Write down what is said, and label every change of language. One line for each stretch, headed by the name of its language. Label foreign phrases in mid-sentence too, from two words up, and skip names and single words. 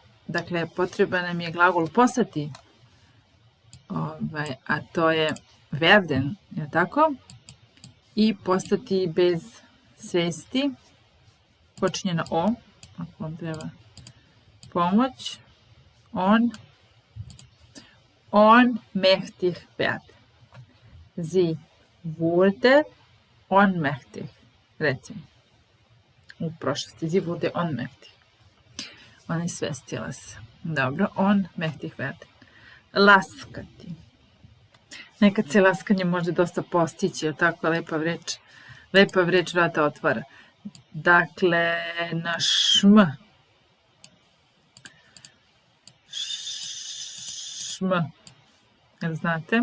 Serbian: Dakle, potreban nam je glagol postati, a to je werden, je tako? I postati bez svesti, počinje na o, ako vam treba pomoć.
German: Ohnmächtig werden. Sie wurde ohnmächtig,
Serbian: recimo. U prošlosti,
German: sie wurde ohnmächtig.
Serbian: Ona je svestila se. Dobro,
German: ohnmächtig werden.
Serbian: Laskati. Nekad se laskanje može dosta postići, je tako? Lepa reč vrata otvara. Dakle, na šm. Jel znate?